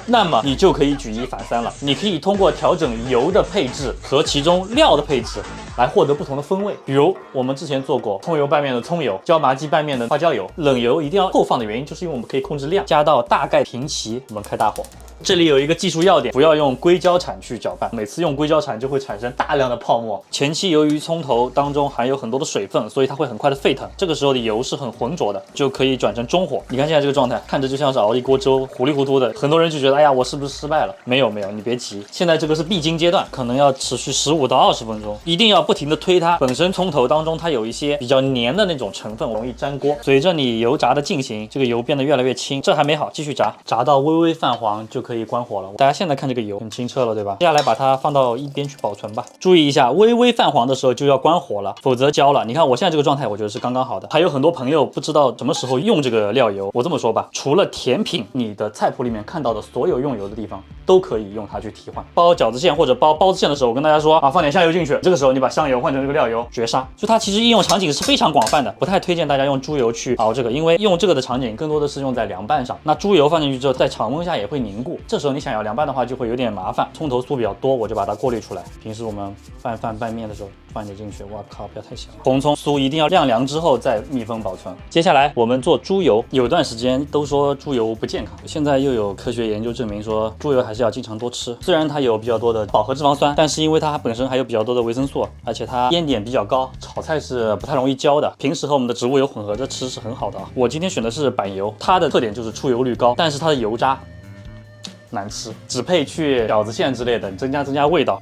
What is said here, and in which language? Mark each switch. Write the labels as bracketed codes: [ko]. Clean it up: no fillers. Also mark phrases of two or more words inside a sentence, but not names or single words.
[zh] 那麼你就可以举一反三了，你可以通過調整油的配置和其中料的配置來獲得不同的风味。比如我們之前做過蔥油拌面的蔥油，椒麻雞拌面的花椒油。冷油一定要后放的原因，就是因为我们可以控制量，加到大概平齐，我们開大火。這裡有一個技術要點，不要用硅膠鏟去攪拌，每次用硅膠鏟就會產生大量的泡沫。前期由於蔥頭當中含有很多的水分，所以它會很快的沸騰，這個時候的油是很渾濁的，就可以轉成中火。你看現在這個狀態，看着就像是熬一鍋粥，糊裡糊塗的。很多人就覺得，哎呀，我是不是失敗了？沒有，你別急，現在這個是必經階段，可能要持續15到20分鐘，一定要不停的推它。本身蔥頭當中它有一些比較黏的那種成分，容易粘鍋。隨着你油炸的進行，這個油變得越來越輕，這還沒好，繼續炸，炸到微微泛黃就可以關火了。大家現在看這個油很清澈了，對吧？接下來把它放到一邊去保存吧。注意一下，微微泛黃的時候就要關火了，否則焦了。你看我現在這個狀態，我覺得是剛剛好的。還有很多朋友不知道什麼時候用這個料油，我這麼說吧，除了甜品，你的菜譜裡面看到的所有用油的地方都可以用它去替換。包餃子餡或者包包子餡的時候，我跟大家說啊，放點香油進去，這個時候你把香油換成這個料油，絕殺。就它其實應用場景是非常廣泛的，不太推薦大家用豬油去熬這個，因為用這個的場景更多的是用在涼拌上。那豬油放進去之後，在常溫下也會凝固，這時候你想要涼拌的話，就會有點麻煩。蔥頭酥比較多，我就把它過濾出來。平時我們拌飯拌面的時候放點進去，哇靠，不要太香了。紅蔥酥一定要晾涼之後再密封保存。接下來我們做豬油，有段時間都說豬油不健康，現在又有科學研究證明說豬油還是要經常多吃。雖然它有比較多的飽和脂肪酸，但是因為它本身還有比較多的維生素，而且它煙點比較高，炒菜是不太容易焦的。平時和我們的植物油混合着吃是很好的啊。我今天選的是板油，它的特點就是出油率高，但是它的油渣難吃，只配去餃子餡之類的，增加味道。